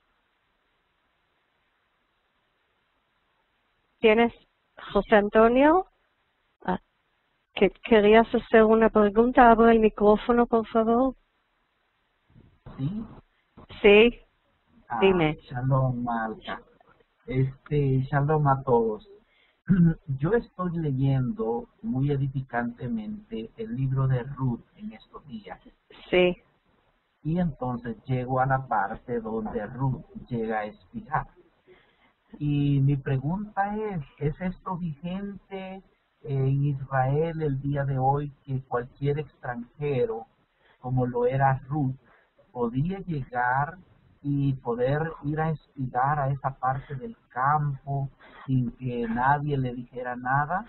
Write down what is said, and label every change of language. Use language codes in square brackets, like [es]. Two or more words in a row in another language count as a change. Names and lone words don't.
[es] ¿Tienes, José Antonio? ¿Que querías hacer una pregunta? Abre el micrófono, por favor. ¿Sí? Sí, dime. Shalom, Malca. Shalom a todos. Yo estoy leyendo muy edificantemente el libro de Ruth en estos días. Sí. Y entonces llego a la parte donde Ruth llega a espigar. Y mi pregunta ¿es esto vigente en Israel el día de hoy, que cualquier extranjero, como lo era Ruth, podía llegar y poder ir a espigar a esa parte del campo sin que nadie le dijera nada?